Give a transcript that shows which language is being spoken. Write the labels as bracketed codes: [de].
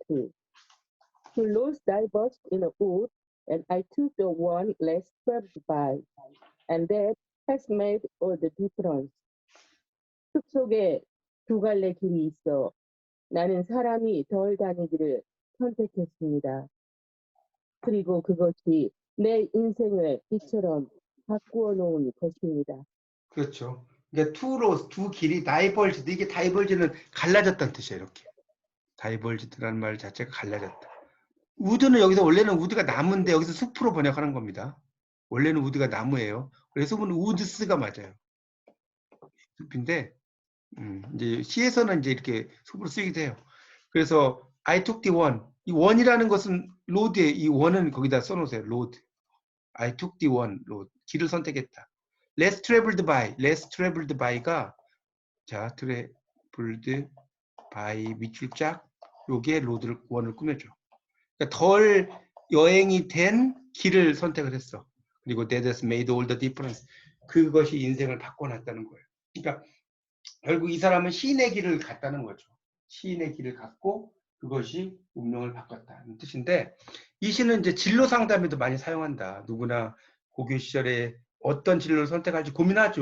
[en] Two roads diverged in a wood, and I took the one less traveled by, and that has made all the difference. [ko] 숲속에 두 갈래 길이 있어 나는 사람이 덜 다니기를 선택했습니다. 그리고 그것이 내 인생을 이처럼 바꾸어 놓은 것입니다. 그렇죠. 그러니까 투로 두 길이 다이벌지드 이게 다이벌지는 갈라졌다는 뜻이에요. 이렇게 다이벌지드라는 말 자체가 갈라졌다. 우드는 여기서 원래는 우드가 나무인데 여기서 숲으로 번역하는 겁니다. 원래는 우드가 나무예요. 그래서 숲은 우드스가 맞아요. 숲인데 이제 시에서는 이제 이렇게 숲으로 쓰이기도 해요. [en] 그래서 I took the one. [ko] 이 원이라는 것은 로드에 이 원은 거기다 써놓으세요. [en] 로드. I took the one road. [ko] 길을 선택했다. less traveled by가 자 traveled by 밑줄 짝 요게 로드를 원을 꾸며줘. 그러니까 덜 여행이 된 길을 선택을 했어. [en] 그리고 that has made all the difference. [ko] 그것이 인생을 바꿔놨다는 거예요. 그러니까 결국 이 사람은 시인의 길을 갔다는 거죠. 시인의 길을 갔고 그것이 운명을 바꿨다는 뜻인데 이 시는 이제 진로 상담에도 많이 사용한다. 누구나 고교 시절에 어떤 진로를 선택할지 고민하죠.